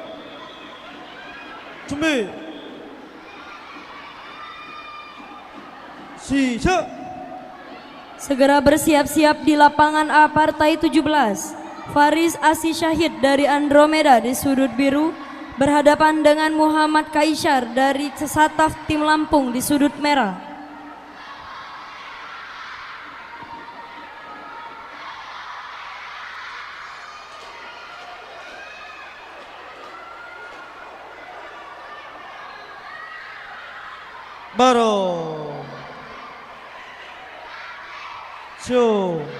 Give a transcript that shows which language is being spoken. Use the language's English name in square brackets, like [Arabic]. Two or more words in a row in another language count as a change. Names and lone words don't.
[Korean] 준비 시작 [Indonesian] Segera bersiap-siap di lapangan A Partai 17. Faris Asi Syahid dari Andromeda di sudut biru berhadapan dengan Muhammad Kaisar dari Sataf Tim Lampung di sudut merah. [Korean] 바로 쇼